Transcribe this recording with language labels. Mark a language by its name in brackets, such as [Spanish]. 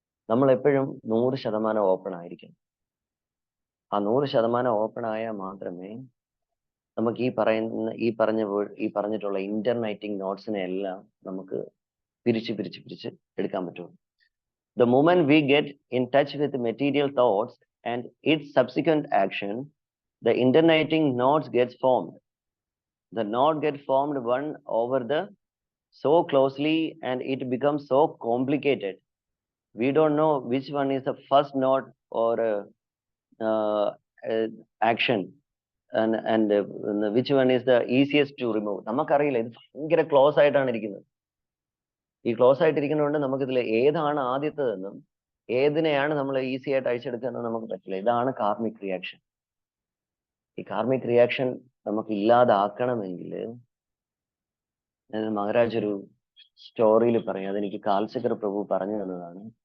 [Malayalam] നമ്മൾ എപ്പോഴും 100% ഓപ്പൺ ആയിരിക്കും. ആ 100% ഓപ്പൺ ആയാൽ മാത്രമേ നമുക്ക് ഈ പറഞ്ഞിട്ടുള്ള ഇന്റർനൈറ്റിംഗ് നോട്ട്സിനെ എല്ലാം നമുക്ക് പിരിച്ച് എടുക്കാൻ പറ്റുള്ളൂ. [English] The moment we get in touch with the material thoughts and its subsequent action, the internating knots gets formed. The knot gets formed one over the so closely and it becomes so complicated. We don't know which one is the first knot or uh, action and which one is the easiest to remove. [Malayalam] നമുക്കറിയില്ല, ഇത് ഭയങ്കര close ആയിട്ടാണ് ഇരിക്കുന്നത്. ഈ close ആയിട്ടിരിക്കുന്നതുകൊണ്ട് നമുക്കിതിൽ ഏതാണ് ആദ്യത്തേതെന്നും ഏതിനെയാണ് നമ്മൾ easy ആയിട്ട് അഴിച്ചെടുക്കുക എന്ന് നമുക്ക് പറ്റില്ല. ഇതാണ് കാർമിക് റിയാക്ഷൻ. ഈ കാർമിക് റിയാക്ഷൻ നമുക്ക് ഇല്ലാതാക്കണമെങ്കിൽ, മഹാരാജ് ഒരു സ്റ്റോറിയിൽ പറയും, അതെനിക്ക് കാൽസക്കർ പ്രഭു പറഞ്ഞു തന്നതാണ്.